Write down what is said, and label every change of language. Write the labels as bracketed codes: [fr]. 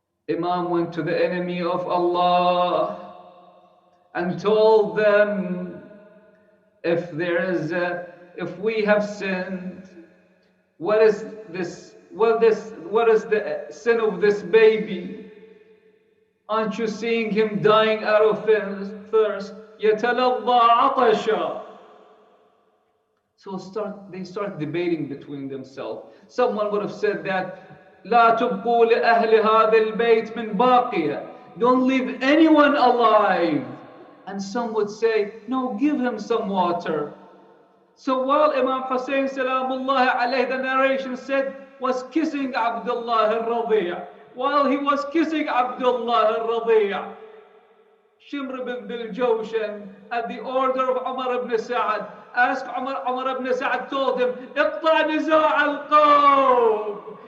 [en] Imam went to the enemy of Allah and told them, if we have sinned, what is this? What is the sin of this baby? Aren't you seeing him dying out of thirst? [ar] يَتَلَظَّى عَطَشًا. [en] So they start debating between themselves. Someone would have said that, [ar] لا تبقوا لأهل هذا البيت من باقية. [en] Don't leave anyone alive. And some would say, no, give him some water. So while Imam Hussein Salamullah alayhi, the narration said, was kissing Abdullah al-Radi', while he was kissing Abdullah al-Radi', Shimr bin Jawshan, at the order of Umar ibn Sa'ad, asked Umar ibn Sa'ad told him, [ar] اقطع نزاع القوم.